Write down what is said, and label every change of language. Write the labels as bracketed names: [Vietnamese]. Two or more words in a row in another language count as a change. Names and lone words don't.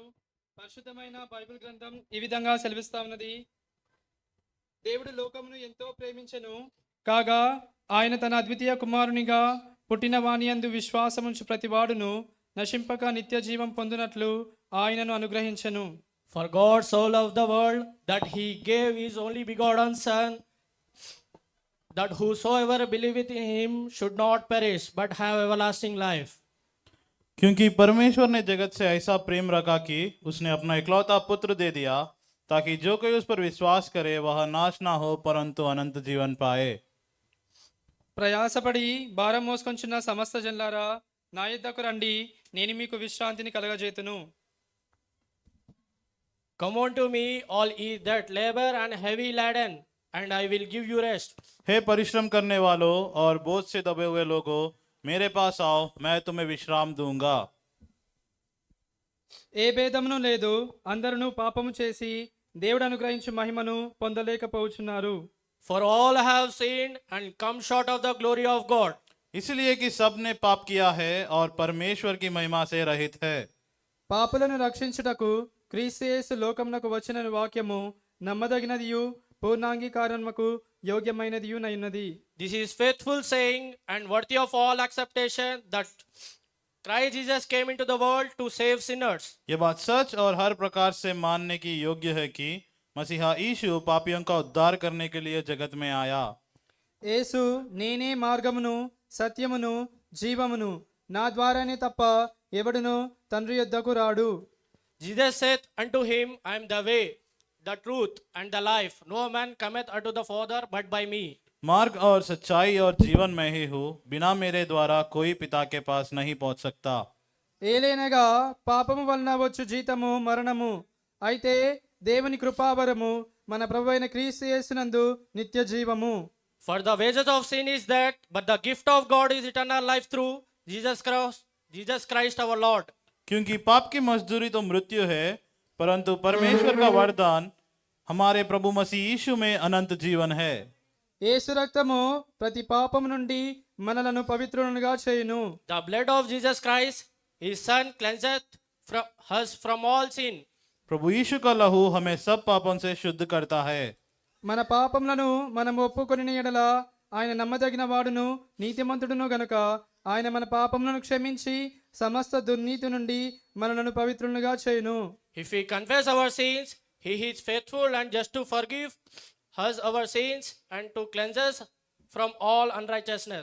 [Telugu] పరిశుద్ధమైన బైబిల్ గ్రంథం ఈ విధంగా సెలవిస్తా ఉన్నది. దేవుడు లోకమును ఎంతో ప్రేమించెను, కాగా ఆయన తన అద్వితీయ కుమారునిగా పుట్టిన వానియందు విశ్వాసముంచు ప్రతివాడును నశింపక నిత్య జీవం పొందునట్లు ఆయనను అనుగ్రహించెను. [English] For God so loved the world that he gave his only begotten Son, that whosoever believeth in him should not perish but have everlasting life. [Hindi] क्योंकि परमेश्वर ने जगत से ऐसा प्रेम रखा कि उसने अपना इकलौता पुत्र दे दिया, ताकि जो कोई उस पर विश्वास करे वह नाश ना हो परंतु अनंत जीवन पाए। [Telugu] ప్రయాసపడి భారం మోసుకొంచున్న సమస్త జనులారా, నా యొద్దకు రండి, నేను మీకు విశ్రాంతిని కలగజేతును. [English] Come unto me, all ye that labor and heavy laden, and I will give you rest. [Hindi] हे परिश्रम करने वालों और बोझ से दबे हुए लोगों, मेरे पास आओ, मैं तुम्हें विश्राम दूंगा। [Telugu] ఏ భేదమును లేదు, అందరూ పాపము చేసి దేవుడు అనుగ్రహించు మహిమను పొందలేకపోవచ్చున్నారు. [English] For all have sinned and come short of the glory of God. [Hindi] इसलिए कि सब ने पाप किया है और परमेश्वर की महिमा से रहित है। [Telugu] పాపులను రక్షించుటకు క్రీస్తు యేసు లోకమునకు వచ్చిన వాక్యము నమ్మదగినదియు పూర్ణాంగీకారముకు యోగ్యమైనదియునైనది. [English] This is faithful saying and worthy of all acceptation, that Christ Jesus came into the world to save sinners. [Hindi] ये बात सच और हर प्रकार से मानने की योग्य है कि मसीहा यीशु पापियों का उद्धार करने के लिए जगत में आया। [Telugu] యేసు నేనే మార్గమును సత్యమును జీవమును, నా ద్వారానే తప్ప ఎవడును తండ్రి యొద్దకు రాడు. [English] Jesus saith unto him, I am the way, the truth, and the life. No man cometh unto the Father but by me. [Hindi] मार्ग और सच्चाई और जीवन में ही हूँ, बिना मेरे द्वारा कोई पिता के पास नहीं पहुंच सकता। [Telugu] ఏలైనగా పాపము వలన వచ్చు జీతము మరణము, అయితే దేవుని కృపావరము మన ప్రభువైన క్రీస్తు యేసునందు నిత్య జీవము. [English] For the wages of sin is death, but the gift of God is eternal life through Jesus Christ our Lord. [Hindi] क्योंकि पाप की मजदूरी तो मृत्यु है, परंतु परमेश्वर का वरदान हमारे प्रभु मसीह यीशु में अनंत जीवन है। [Telugu] యేసు రక్తము ప్రతి పాపము నుండి మనలను పవిత్రులుగా చేయును. [English] The blood of Jesus Christ, his Son, cleanseth us from all sin. [Hindi] प्रभु यीशु का लहू हमें सब पापों से शुद्ध करता है। [Telugu] మన పాపములను మనం ఒప్పుకొని ఎడల ఆయన నమ్మదగిన వాడును నీతిమంతుడును గనుక ఆయన మన పాపములను క్షమించి సమస్త దుర్నీతి నుండి మనలను పవిత్రులుగా చేయును. [English] If we confess our sins, he is faithful and just to forgive us our sins and to cleanse us from all unrighteousness.